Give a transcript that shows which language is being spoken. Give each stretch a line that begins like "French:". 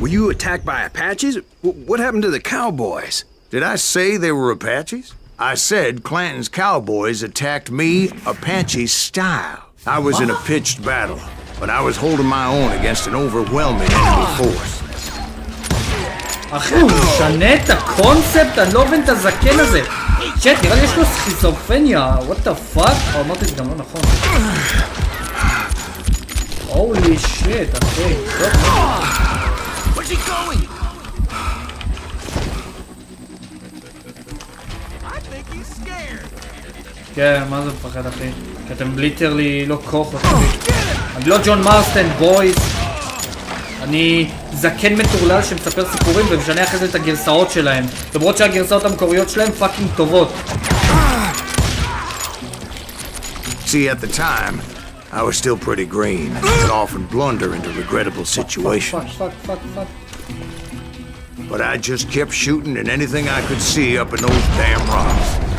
English: Were you attacked by Apaches? What happened to the cowboys? Did I say they were Apaches? I said Clanton's cowboys attacked me Apache style. I was in a pitched battle, but I was holding my own against an overwhelming enemy force.
Hebrew: אחי, הוא משנה את הקונספט, אני לא מבין את הזקן הזה. שט, נראה לי יש לו סכיזופרניה,
English: what the fuck?
Hebrew: אמרתי את זה גם לא נכון. הולי שיט, אחי.
English: Where's he going? I think he's scared.
Hebrew: כן, מה זה מפחד, אחי? כי אתם ליטרלי לא כוחות, אחי. אני לא ג'ון מרסטן, בויז. אני זקן מטורלל שמספר סיפורים ומשנה אחרי זה את הגרסאות שלהם. למרות שהגרסאות המקוריות שלהם פאקינג טובות.
English: See, at the time, I was still pretty green and could often blunder into regrettable situations. Fuck. But I just kept shooting at anything I could see up in those damn rocks.